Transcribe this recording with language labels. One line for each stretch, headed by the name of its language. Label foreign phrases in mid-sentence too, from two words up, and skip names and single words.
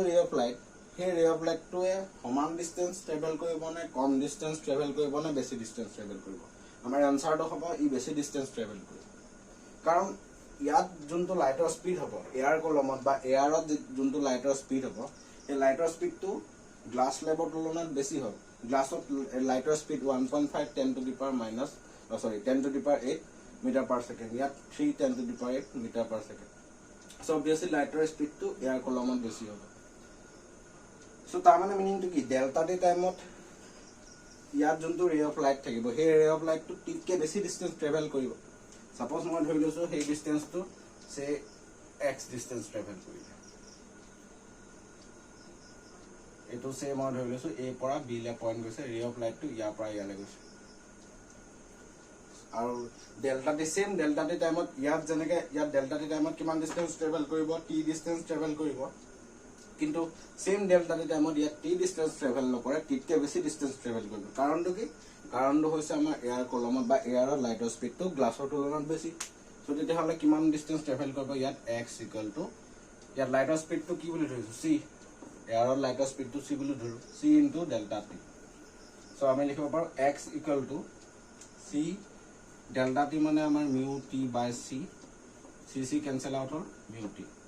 English: ray of light
Assamese: সেই
English: ray of lightটোৱে
Assamese: সমান
English: distance travel
Assamese: কৰিব নে কম
English: distance travel
Assamese: কৰিব নে বেছি
English: distance travel
Assamese: কৰিব আমাৰ আনসাৰটো হ'ব ই বেছি
English: distance travel
Assamese: কৰিব কাৰণ ইয়াত যোনটো
English: lightৰ speed
Assamese: হ'ব
English: air columnত
Assamese: বা এয়াৰত যোনটো
English: lightৰ speed
Assamese: হ'ব এই
English: lightৰ speedটো glass slabৰ
Assamese: তুলনাত বেছি হ'ব গ্লাছত
English: lightৰ speed
Assamese: 1.5
English: 10 to the power minus 10 to the power 8 meter per second
Assamese: ইয়াত
English: 3 10 to the power 8 meter per second so obviously lightৰ speedটো air columnত
Assamese: বেছি হ'ব so তাৰ মানে মিনিংটো কি
English: delta t timeত
Assamese: ইয়াত যোনটো
English: ray of light
Assamese: থাকিব সেই
English: ray of lightটো
Assamese: টিকে বেছি
English: distance travel
Assamese: কৰিব সাপোজ মই ধৰি লৈছো সেই ডিসটেন্সটো সে x
English: distance travel
Assamese: কৰিব এটো সে মই ধৰি লৈছো a পৰা b লে পইণ্ট গৈছে
English: ray of lightটো
Assamese: ইয়াৰ পৰা ইয়ালে গৈছে আৰু
English: delta t same delta t timeত
Assamese: ইয়াত যেনেকে ইয়াত
English: delta t timeত
Assamese: কিমান
English: distance travel
Assamese: কৰিব t
English: distance travel
Assamese: কৰিব কিন্তু
English: same delta t timeত
Assamese: ইয়াত t
English: distance travel
Assamese: নকৰে tতকে বেছি
English: distance travel
Assamese: কৰিব কাৰণটো কি কাৰণটো হৈছে আমাৰ
English: air columnত
Assamese: বা এয়াৰৰ
English: lightৰ speedটো
Assamese: গ্লাছৰ তুলনাত বেছি সো তেতিয়া হলে কিমান
English: distance travel
Assamese: কৰিব ইয়াত x ইয়াত
English: lightৰ speedটো
Assamese: কি বুলি ধৰিছো c এয়াৰৰ
English: lightৰ speedটো
Assamese: c বুলি ধৰো
English: c into delta t
Assamese: সো আমি লিখিব পাৰো
English: x c delta t
Assamese: মানে আমাৰ
English: mu t by c c cancel out
Assamese: হ'ল mu t